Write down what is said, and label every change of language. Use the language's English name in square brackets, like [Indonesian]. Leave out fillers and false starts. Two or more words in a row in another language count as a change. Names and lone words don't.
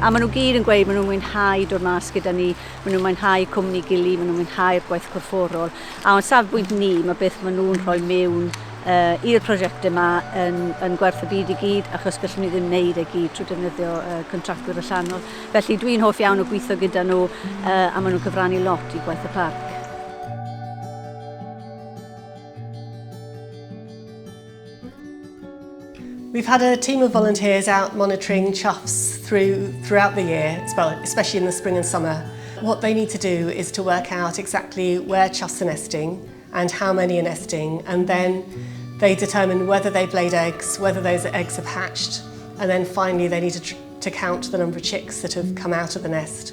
[Welsh] A maen nhw gyd yn gweud maen nhw'n mwynhau dod mas gyda ni. Maen nhw'n mwynhau cwmni gili, maen nhw'n mwynhau'r gwaith corfforol. A o'n safbwynt ni, mae beth maen nhw'n rhoi mewn i'r prosiect yma yn gwerth y byd i gyd, achos gallwn ni ddim wneud e gyd trwy defnyddio contractwyr allanol. Felly dwi'n hoff iawn o gweithio gyda nhw a maen nhw'n cyfrannu lot i gwaith y parc. [English] We've had a team of volunteers out monitoring choughs throughout the year, especially in the spring and summer. What they need to do is to work out exactly where choughs are nesting and how many are nesting, and then they determine whether they've laid eggs, whether those eggs have hatched, and then finally they need to count the number of chicks that have come out of the nest.